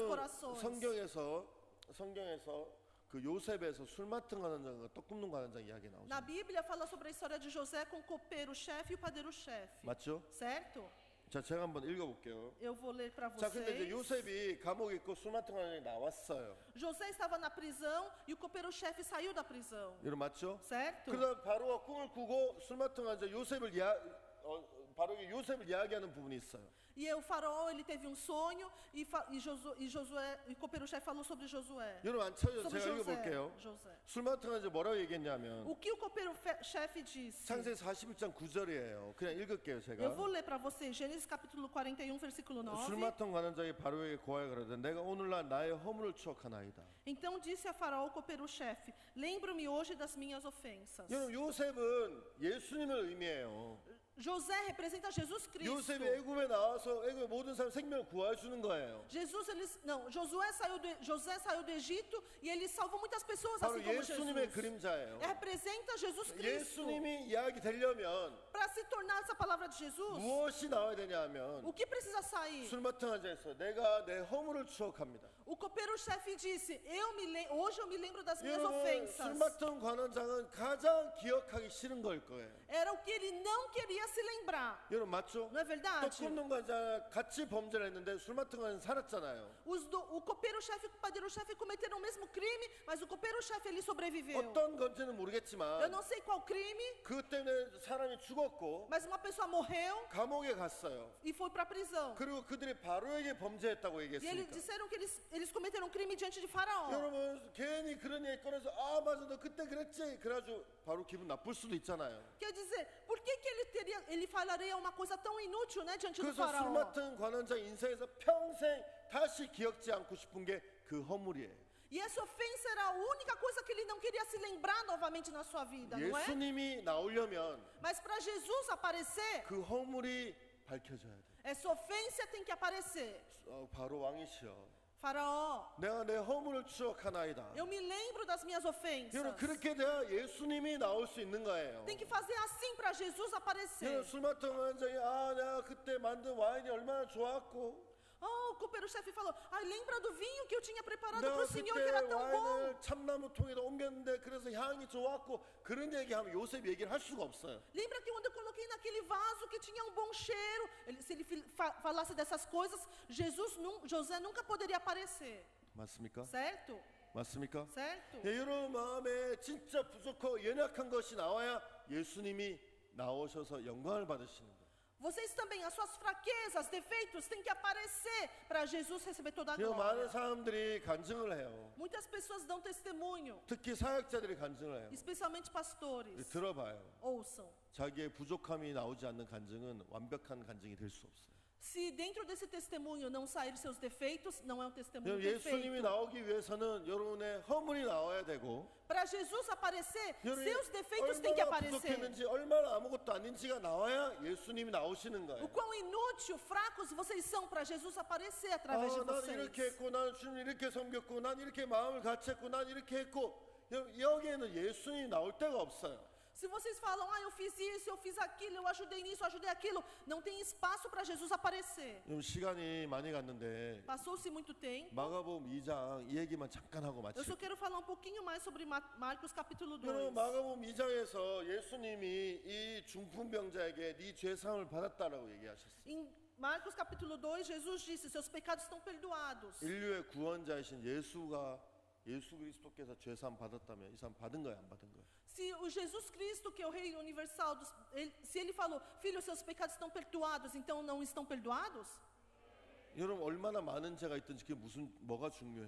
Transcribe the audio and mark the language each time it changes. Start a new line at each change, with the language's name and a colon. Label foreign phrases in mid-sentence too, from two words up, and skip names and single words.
Korean: 여러분
Portuguese: corações.
Korean: 성경에서 그 요셉에서 술 맡은 관원장과 떡 굽는 관원장 이야기 나오죠.
Portuguese: Na Bíblia fala sobre a história de José com o copeiro-chefe e o padeiro-chefe.
Korean: 맞죠?
Portuguese: Certo?
Korean: 자, 제가 한번 읽어볼게요.
Portuguese: Eu vou ler para
Korean: 자, 근데 이제
Portuguese: vocês.
Korean: 요셉이 감옥에 있고 술 맡은 관원장이 나왔어요.
Portuguese: José estava na prisão e o copeiro-chefe saiu da prisão.
Korean: 여러분 맞죠?
Portuguese: Certo?
Korean: 그러다 바로가 꿈을 꾸고 술 맡은 관원장 바로에게 요셉을 이야기하는 부분이 있어요.
Portuguese: E o faraó, ele teve um sonho e o copeiro-chefe falou sobre Josué.
Korean: 여러분 안 찾아요.
Portuguese: Sobre
Korean: 제가 읽어볼게요.
Portuguese: José.
Korean: 술 맡은 관원장 뭐라고 얘기했냐면
Portuguese: O que o copeiro-chefe disse?
Korean: 창세기 41장 9절이에요. 그냥 읽을게요, 제가.
Portuguese: Eu vou ler para vocês, Gênesis capítulo 41, versículo
Korean: 술
Portuguese: 9.
Korean: 맡은 관원장이 바로에게 고하여 가로되 내가 오늘날 나의 허물을 추억하나이다.
Portuguese: Então disse a faraó o copeiro-chefe: lembro-me hoje das minhas ofensas.
Korean: 여러분 요셉은 예수님을 의미해요.
Portuguese: José representa Jesus Cristo.
Korean: 요셉이 애굽에 나와서 애굽의 모든 사람 생명을 구해 주는 거예요.
Portuguese: José saiu do Egito e ele salvou muitas pessoas
Korean: 바로
Portuguese: assim como
Korean: 예수님의
Portuguese: Jesus.
Korean: 그림자예요.
Portuguese: Representa Jesus Cristo.
Korean: 예수님이 이야기 되려면
Portuguese: Para se tornar essa palavra de Jesus,
Korean: 무엇이 나와야 되냐면
Portuguese: o que precisa sair?
Korean: 술 맡은 환자에서 내가 내 허물을 추억합니다.
Portuguese: O copeiro-chefe disse: hoje eu me lembro das minhas
Korean: 여러분 술
Portuguese: ofensas.
Korean: 맡은 관원장은 가장 기억하기 싫은 걸 거예요.
Portuguese: Era o que ele não queria se lembrar.
Korean: 여러분 맞죠?
Portuguese: Não é
Korean: 떡
Portuguese: verdade?
Korean: 굽는 관자 같이 범죄를 했는데 술 맡은 관원 살았잖아요.
Portuguese: O copeiro-chefe e o padeiro-chefe cometeram o mesmo crime, mas o copeiro-chefe ele sobreviveu.
Korean: 어떤 건지는
Portuguese: Eu
Korean: 모르겠지만
Portuguese: não sei qual crime,
Korean: 그 때문에 사람이 죽었고
Portuguese: mas uma pessoa morreu
Korean: 감옥에 갔어요.
Portuguese: e foi para a prisão.
Korean: 그리고 그들이 바로에게 범죄했다고
Portuguese: E eles
Korean: 얘기했으니까.
Portuguese: disseram que eles cometeram um crime diante de Faraó.
Korean: 여러분 괜히 그런 얘기 꺼내서 아 맞아 너 그때 그랬지 그래가지고 바로 기분 나쁠 수도 있잖아요.
Portuguese: Quer dizer, por que ele falaria uma coisa tão inútil, né, diante do
Korean: 그래서 술
Portuguese: Faraó?
Korean: 맡은 관원장 인생에서 평생 다시 기억지 않고 싶은 게 그 허물이에요.
Portuguese: E essa ofensa era a única coisa que ele não queria se lembrar novamente na sua vida, não é?
Korean: 예수님이 나오려면
Portuguese: Mas para Jesus aparecer,
Korean: 그 허물이 밝혀져야 돼.
Portuguese: essa ofensa tem que aparecer.
Korean: 바로 왕이시여.
Portuguese: Faraó,
Korean: 내가 내 허물을 추억하나이다.
Portuguese: eu me lembro das minhas ofensas.
Korean: 여러분 그렇게 돼야 예수님이 나올 수 있는 거예요.
Portuguese: Tem que fazer assim para Jesus aparecer.
Korean: 여러분 술 맡은 관원장이 아 내가 그때 만든 와인이 얼마나 좋았고
Portuguese: Oh, o copeiro-chefe falou: ai, lembra do vinho que eu tinha preparado para
Korean: 내가
Portuguese: o Senhor, que
Korean: 그때
Portuguese: era tão bom.
Korean: 와인을 참나무 통에다 옮겼는데 그래서 향이 좋았고 그런 얘기하면 요셉 얘기를 할 수가 없어요.
Portuguese: Lembra que quando eu coloquei naquele vaso que tinha um bom cheiro? Se ele falasse dessas coisas, José nunca poderia aparecer.
Korean: 맞습니까?
Portuguese: Certo?
Korean: 맞습니까?
Portuguese: Certo?
Korean: 여러분 마음에 진짜 부족하고 연약한 것이 나와야 예수님이 나오셔서 영광을 받으시는 거예요.
Portuguese: Vocês também, as suas fraquezas, defeitos, têm que aparecer para Jesus receber toda a
Korean: 여러분 많은
Portuguese: glória.
Korean: 사람들이 간증을 해요.
Portuguese: Muitas pessoas dão testemunho,
Korean: 특히 사역자들이 간증을 해요.
Portuguese: especialmente pastores.
Korean: 들어봐요.
Portuguese: Ouçam.
Korean: 자기의 부족함이 나오지 않는 간증은 완벽한 간증이 될 수 없어요.
Portuguese: Se dentro desse testemunho não sair seus defeitos, não é um testemunho
Korean: 여러분 예수님이
Portuguese: perfeito.
Korean: 나오기 위해서는 여러분의 허물이 나와야 되고
Portuguese: Para Jesus aparecer,
Korean: 여러분이
Portuguese: seus defeitos têm que
Korean: 얼마나
Portuguese: aparecer.
Korean: 부족했는지 얼마나 아무것도 아닌지가 나와야 예수님이 나오시는
Portuguese: O
Korean: 거예요.
Portuguese: quão inútil, fracos vocês são para Jesus aparecer através de
Korean: 난 이렇게
Portuguese: vocês.
Korean: 했고 난 주님 이렇게 섬겼고 난 이렇게 마음을 같이 했고 난 이렇게 했고 여기에는 예수님이 나올 데가 없어요.
Portuguese: Se vocês falam: eu fiz isso, eu fiz aquilo, eu ajudei nisso, eu ajudei aquilo, não tem espaço para Jesus aparecer.
Korean: 지금 시간이 많이 갔는데
Portuguese: Passou-se muito tempo.
Korean: 마가복음 2장 이 얘기만 잠깐 하고
Portuguese: Eu só
Korean: 마칠게요.
Portuguese: quero falar um pouquinho mais sobre Marcos capítulo 2.
Korean: 여러분 마가복음 2장에서 예수님이 이 중풍병자에게 네 죄사함을 받았다라고 얘기하셨어요.
Portuguese: Em Marcos capítulo 2, Jesus disse: seus pecados estão perdoados.
Korean: 인류의 구원자이신 예수 그리스도께서 죄사함 받았다면 이 사람 받은 거예요, 안 받은 거예요?
Portuguese: Se o Jesus Cristo, que é o Rei universal, se ele falou, filho, seus pecados estão perdoados, então não estão perdoados?
Korean: 여러분 얼마나 많은 죄가 있든지 그게 뭐가 중요해요?